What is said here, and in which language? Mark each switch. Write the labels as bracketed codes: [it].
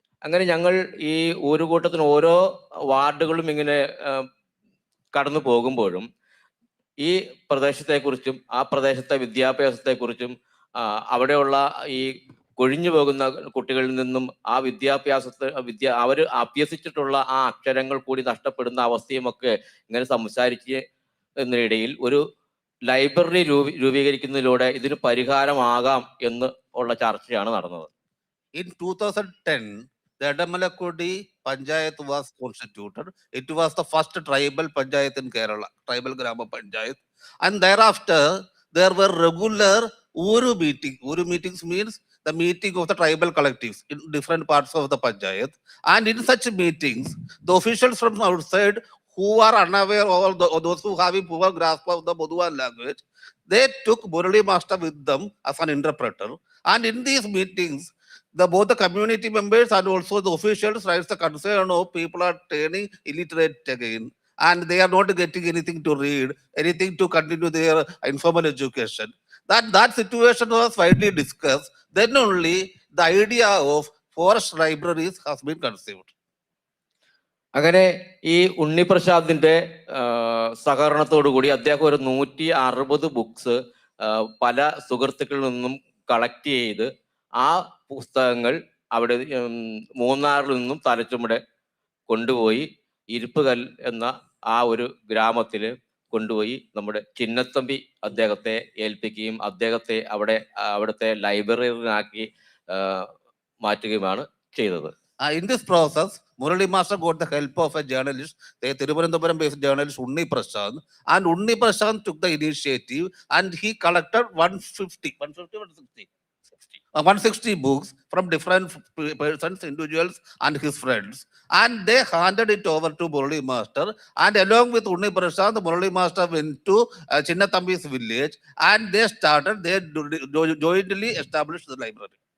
[ml] അങ്ങനെ ഞങ്ങൾ ഈ ഊരുകൂട്ടത്തിന് ഓരോ വാർഡുകളും ഇങ്ങനെ കടന്നു പോകുമ്പോഴും ഈ പ്രദേശത്തെക്കുറിച്ചും ആ പ്രദേശത്തെ വിദ്യാഭ്യാസത്തെക്കുറിച്ചും അവിടെയുള്ള ഈ കൊഴിഞ്ഞു പോകുന്ന കുട്ടികളിൽ നിന്നും ആ അവർ അഭ്യസിച്ചിട്ടുള്ള ആ അക്ഷരങ്ങൾ കൂടി നഷ്ടപ്പെടുന്ന അവസ്ഥയുമൊക്കെ ഇങ്ങനെ സംസാരിച്ചതിനിടയിൽ ഒരു ലൈബ്രറി രൂപീകരിക്കുന്നതിലൂടെ ഇതിന് പരിഹാരമാകാം എന്ന് ഉള്ള ചർച്ചയാണ് നടന്നത്. [en] In 2010, the Adamalakudi Panchayat was constituted. It was the first tribal Panchayat in Kerala, tribal Grama Panchayat. And thereafter, there were regular Uru meetings. Uru meetings means the meeting of the tribal collectives in different parts of the Panchayat. And in such meetings, the officials from outside who are unaware or those who have a poor grasp of the Boduan language, they took Murali Master with them as an interpreter. And in these meetings, both the community members and also the officials raise the concern of people are turning illiterate again and they are not getting anything to read, anything to continue their informal education. That situation was widely discussed. Then only the idea of forest libraries has been conceived. [ml] അങ്ങനെ ഈ ഉണ്ണിപ്രസാദിന്റെ സഹകരണത്തോടു കൂടി അദ്ദേഹം ഒരു 160 books പല സുഹൃത്തുക്കളിൽ നിന്നും collect ചെയ്ത് ആ പുസ്തകങ്ങൾ അവിടെ മൂന്നാറിൽ നിന്നും തലച്ചുമടെ കൊണ്ടുപോയി ഇരിപ്പുകൽ എന്ന ആ ഒരു ഗ്രാമത്തില് കൊണ്ടുപോയി നമ്മുടെ ചിന്നത്തമ്പി അദ്ദേഹത്തെ ഏൽപ്പിക്കുകയും അദ്ദേഹത്തെ അവിടുത്തെ ലൈബ്രറിയിലാക്കി മാറ്റുകയുമാണ് ചെയ്തത്. [en] In this process, Murali Master got the help of a journalist, the Trivandrum-based journalist Unni Prashant, and Unni Prashant took the initiative and he collected 160 books from different persons, individuals and his friends, and they handed it over to Murali Master, and along with Unni Prashant, Murali Master went to Chinnathambi's village and they jointly established the library.